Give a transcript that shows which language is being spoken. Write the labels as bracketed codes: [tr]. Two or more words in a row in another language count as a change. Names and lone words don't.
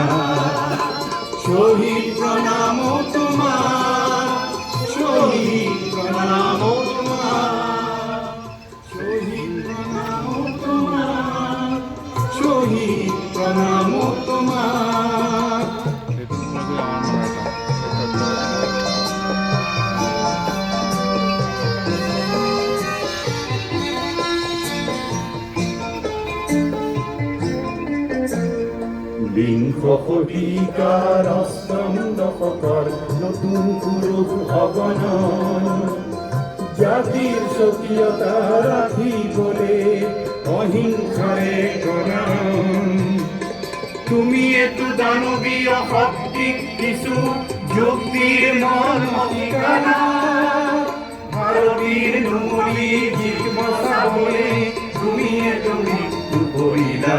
[bn] শহীদ প্রণাম তোমার, শহীদ প্রণাম তোমার, শহীদ প্রণাম তোমার, শহীদ প্রণাম তোমার। [as] বিংশ শতিকাৰ অষ্টম দশকৰ নতুন পুৰুষ অগণন, জাতিৰ স্বকীয়তা ৰাখিবলে অহিংসাৰে গণ। তুমি এটো দানৱীয় শক্তিক কিছু যুক্তিৰ মৰ্ম ঠিকানা। ভাৰতীৰ নুমলি গীত বচাবলে তুমি মৃত্যু কৰিলা।